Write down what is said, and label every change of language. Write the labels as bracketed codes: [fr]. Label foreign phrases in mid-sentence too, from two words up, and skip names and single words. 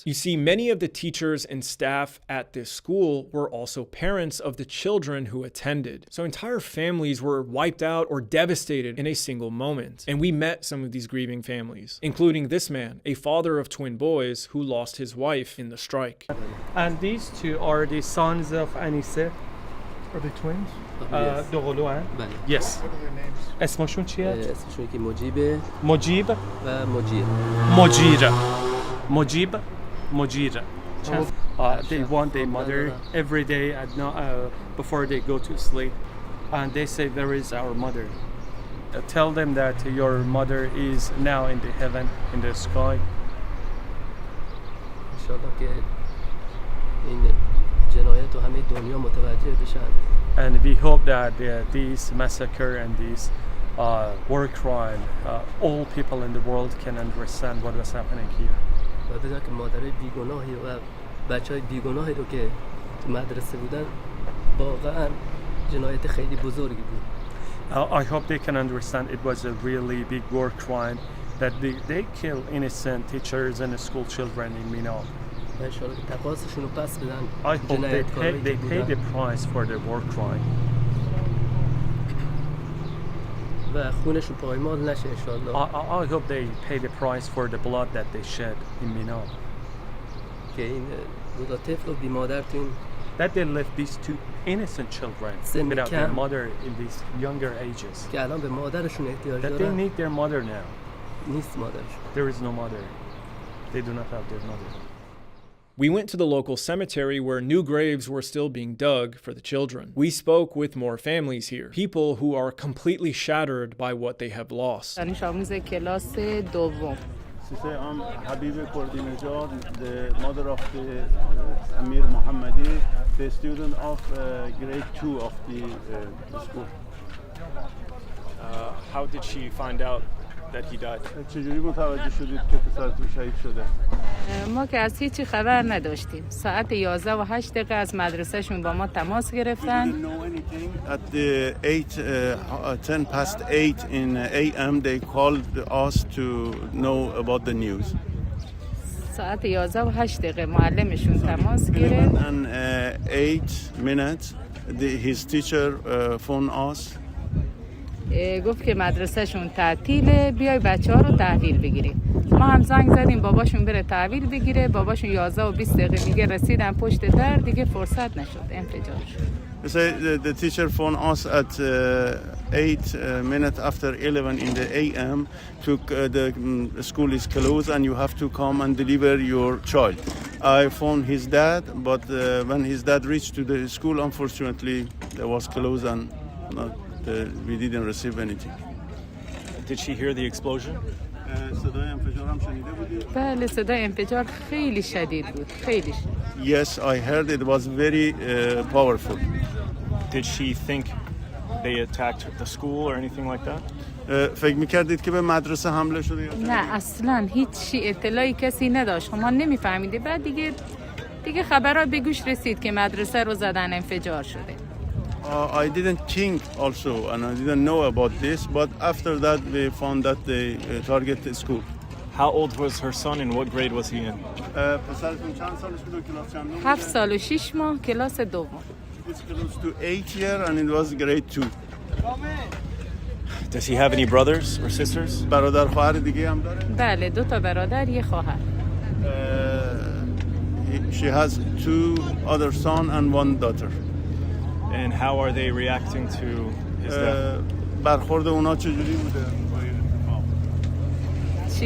[en] You see, many of the teachers and staff at this school were also parents of the children who attended. So entire families were wiped out or devastated in a single moment. And we met some of these grieving families, including this man, a father of twin boys who lost his wife in the strike. And these two are the sons of Anise. Are they twins? [fa] دوقلو هن؟ بله. [en] Yes. What are their names? [fa] اسمشون چیه؟ اسمشون که مجیبه مجیب. و مجیر. مجیر. [en] They want their mother every day at before they go to sleep, and they say, "Where is our mother?" Tell them that your mother is now in the heaven, in the sky. [fa] انشالله که این جنایت و همه دنیا متوجه بشن. [en] And we hope that this massacre and this war crime, all people in the world can understand what was happening here. [fa] و بدونن که مادرای بیگناهی و بچهای بیگناهی رو که تو مدرسه بودن واقعا جنایت خیلی بزرگی بود. [en] I hope they can understand it was a really big war crime that they kill innocent teachers and school children in Minab. [fa] و انشالله که تقاصشون رو پس بدن. [en] I hope they pay the price for their war crime. [fa] و خونشون پایمال نشه انشالله. [en] I hope they pay the price for the blood that they shed in Minab. [fa] که این دو تا طفل و بی مادر تو این [en] That they left these two innocent children Send without their camp. mother in these younger ages. [fa] که الان به مادرشون احتیاج [en] That they [fa] دارن [en] need their mother now. [fa] نیست مادرشون. [en] There is no mother. They do not have their mother. We went to the local cemetery where new graves were still being dug for the children. We spoke with more families here, people who are completely shattered by what they have lost. [fa] دانش آموز کلاس دوم. [en] Sister, I'm Habib Kurdi Najad, the mother of the Amir Mohammadi, the student of grade 2 of the school. How did she find out that he died? [fa] چجوری متوجه شدید که پسرتون شهید شده؟ ما که از هیچی خبر نداشتیم. ساعت 11 و 8 دقیقه از مدرسهشون با ما تماس [en] We [fa] گرفتن. [en] didn't know anything. At the 10 past 8 in AM, they called us to know about the news. [fa] ساعت 11 و 8 دقیقه معلمشون تماس [en] 11 [fa] گرفت. [en] and 8 minutes, his teacher phoned us. [fa] گفت که مدرسهشون تعطیله، بیای بچه‌ها رو تحویل بگیریم. ما هم زنگ زدیم باباشون بره تحویل بگیره. باباشون 11 و 20 دقیقه میگه رسیدن پشت در، دیگه فرصت نشد، انفجار شد. [en] So the teacher phoned us at 8 minutes after 11 in the AM. The school is closed and you have to come and deliver your child. I phoned his dad, but when his dad reached to the school, unfortunately, it was closed and we didn't receive anything. Did she hear the explosion? [fa] صدای انفجار هم شنیده بودید؟ بله صدای انفجار خیلی شدید بود، خیلی شدید. [en] Yes, I heard it was very powerful. Did she think they attacked the school or anything like that? [fa] فکر می‌کردید که به مدرسه حمله شده یا نه اصلا هیچی اطلاعی کسی نداشت. ما نمیفهمیده. بعد دیگه خبرها به گوش رسید که مدرسه رو زدن، انفجار شده. [en] I didn't think also and I didn't know about this, but after that we found that they targeted the school. How old was her son and what grade was he in? [fa] پسرتون چند سالش بود و کلاس چندم؟ 7 سال و 6 ماه کلاس دوم. [en] It's close to 8 years and it was grade 2. Does he have any brothers or sisters? [fa] برادر خواهر دیگه هم داره؟ بله 2 تا برادر، یه خواهر. [en] She has 2 other son and 1 daughter. And how are they reacting to his death? [fa] برخورد اونا چجوری بوده؟ چی؟